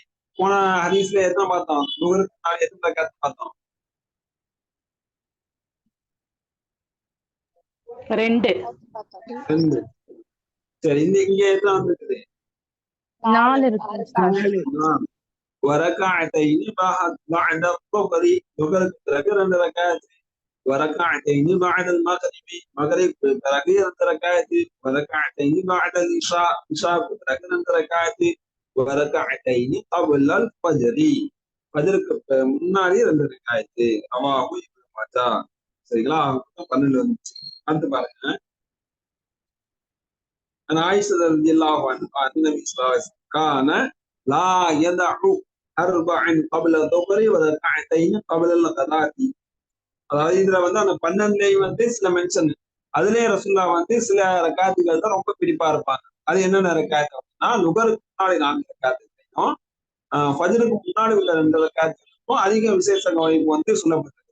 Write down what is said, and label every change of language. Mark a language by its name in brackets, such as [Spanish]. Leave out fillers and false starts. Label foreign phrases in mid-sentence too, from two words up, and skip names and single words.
[Tamil] போன ஹதீஸ்ல எத்தனை பார்த்தோம்? துஹருக்கு எத்தனை ரக்காத் பார்த்தோம்? 2. 2. சரி, இங்க எத்தனை வந்துருக்குது? 4 இருக்கு உஸ்தாத். [Arabic] وركعتين بعد الظهر ظهرك [Tamil] பிறகு 2 ரக்காத். [Arabic] وركعتين بعد المغرب مغرب [Tamil] பிறகு 2 ரக்காத். [Arabic] وركعتين بعد العشاء عشاء [Tamil] பிறகு 2 ரக்காத். [Arabic] وركعتين قبل الفجر [Tamil] ஃபஜ்ருக்கு முன்னாடி 2 ரக்காத். ரவாஹு இப்னு மாஜா. சரிங்களா? 12 வந்துச்சு. அடுத்து பாருங்க. [Arabic] عن عائشة رضي الله عنها أن النبي صلى الله عليه وسلم كان لا يدع 4 قبل الظهر وركعتين قبل الغداة. [Tamil] அதாவது இதுல அந்த 12 சில மென்ஷன், அதுலயே ரசூல்லா சில ரக்காத்துகள் தான் ரொம்ப பிடிப்பா இருப்பாங்க. அது என்னென்ன ரக்காத்து அப்படின்னா, லுகருக்கு முன்னாடி 4 ரக்காத்துகளையும் ஃபஜ்ருக்கு முன்னாடி உள்ள 2 ரக்காத்துகளுக்கும் அதிக விசேஷ கவனிப்பு சொல்லப்பட்டிருக்கு.